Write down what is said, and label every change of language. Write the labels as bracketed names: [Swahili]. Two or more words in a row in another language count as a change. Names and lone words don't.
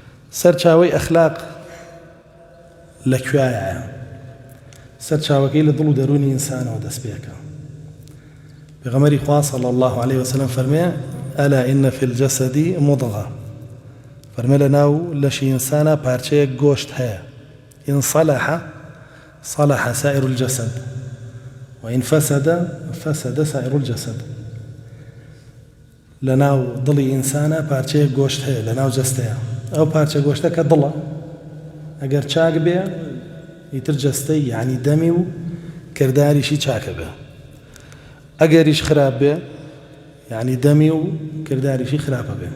[Central Kurdish] سەرچاوەی ئەخلاق لەکوێیە؟ سەرچاوەکەی لە دڵ و دەرونی ئینسانەوە دەست پێکە. پێغەمبەری خوا [Arabic] صلی الله عليه وسلم فەرمێ: ئەلا ئین فی الجەسەد مضغة، [Central Kurdish] فەرمێ لە ناو لەشی ئینسانە پارچەیەک گۆشت هەیە، [Arabic] ئین صلح صلح سائر الجسد وإن فسد فسد سائر الجسد. [Central Kurdish] لەناو دڵی ئینسانە پارچەیەک گۆشت هەیە لەناو جەستەیە، ئەو پارچە گۆشتە کە دڵە ئەگەر چاک بێ ئیتر جەستەی یعنی دەمی و کرداریشی چاکە بێ، ئەگەریش خراپ بێ یعنی دەمی و کرداریشی خراپە بێ.